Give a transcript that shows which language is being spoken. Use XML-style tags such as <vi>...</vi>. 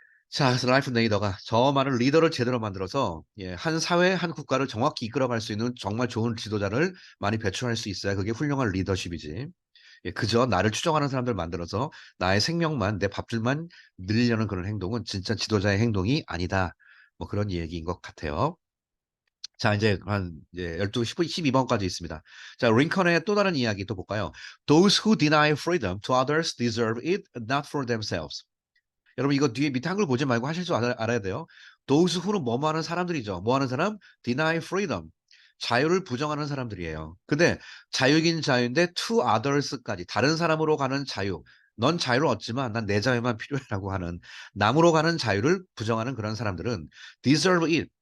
<ko>자, 그래서 라이프 네이더가 저 많은 리더를 제대로 만들어서 예, 한 사회, 한 국가를 정확히 이끌어갈 수 있는 정말 좋은 지도자를 많이 배출할 수 있어야 그게 훌륭한 리더십이지. 예, 그저 나를 추종하는 사람들 만들어서 나의 생명만, 내 밥줄만 늘리려는 그런 행동은 진짜 지도자의 행동이 아니다. 뭐 그런 얘기인 것 같아요. 자, 이제 한 이제 12, 12번까지 있습니다. 자, 링컨의 또 다른 이야기 또 볼까요?</ko> <en>Those who deny freedom to others deserve it not for themselves.</en> <ko>여러분 이거 뒤에 밑에 한글 보지 말고 하실 줄 알아야 돼요.</ko> <en>Those who</en> <ko>는 뭐뭐 하는 사람들이죠. 뭐 하는 사람?</ko> <en>Deny freedom.</en> <ko>자유를 부정하는 사람들이에요. 근데 자유긴 자유인데</ko> <en>to others</en> <ko>까지 다른 사람으로 가는 자유. 넌 자유를 얻지만 난 내 자유만 필요해라고 하는 남으로 가는 자유를 부정하는 그런 사람들은</ko> <en>deserve it.</en>